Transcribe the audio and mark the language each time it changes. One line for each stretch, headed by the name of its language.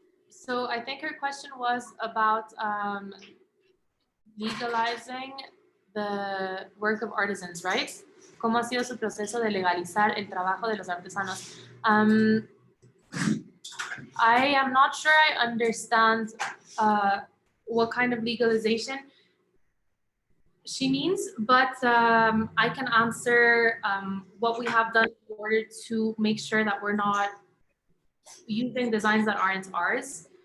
English: So I think her question was about legalizing the work of artisans, right?
Spanish: ¿Cómo ha sido su proceso de legalizar el trabajo de los artesanos?
English: I am not sure I understand what kind of legalization she means, but I can answer what we have done in order to make sure that we're not using designs that aren't ours.